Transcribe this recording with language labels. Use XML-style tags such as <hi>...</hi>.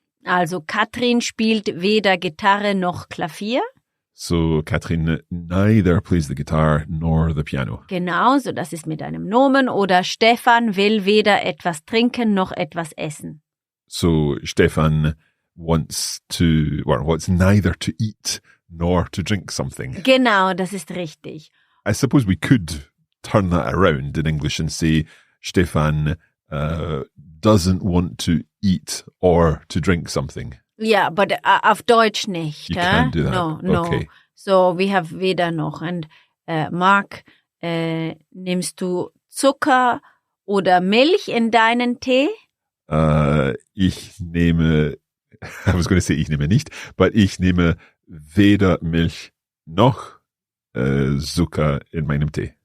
<de>Also Katrin spielt weder Gitarre noch Klavier.</de> <en>So Katrin neither plays the guitar nor the piano.</en> <de>Genau, so das ist mit einem Nomen. Oder Stefan will weder etwas trinken noch etwas essen.</de> <en>So Stefan wants neither to eat nor to drink something.</en> <de>Genau, das ist richtig.</de> <en>I suppose we could turn that around in English and say Stefan doesn't want to eat or to drink something.</en> <de>Ja, but auf Deutsch nicht.</de> <en>You can't do that. No. Okay. So we have weder noch.</en> <de>And Mark, nimmst du Zucker oder Milch in deinen Tee? Ich nehme nicht, but ich nehme weder Milch noch Zucker in meinem Tee.</de>